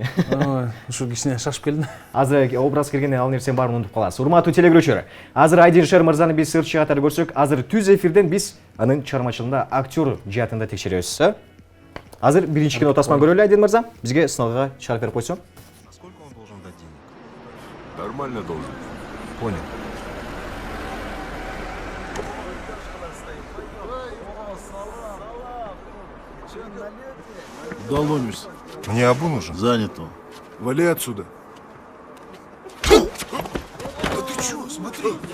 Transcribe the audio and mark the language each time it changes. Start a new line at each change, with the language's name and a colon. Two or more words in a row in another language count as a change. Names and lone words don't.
Kyrgyz: Ушу кичине шашып келдим. Азыр образ киргенде ал нерсенин баарын унутуп каласыз. Урматтуу телегөрүүчүлөр, азыр Айдин Шер мырзаны биз сыртчы катары көрсөк, азыр түз эфирден биз анын чыгармачылыгында актер жаатында текшеребиз. Азыр биринчи кино тасманы көрөлү, Айдин мырза. Бизге сыналга чыгарып берип койсоң.
Russian: Сколько он должен дать денег? Нормально должен. Понял. Куда ломишься? Мне Абу нужен. Занято. Вали отсюда. А ты чё, смотри.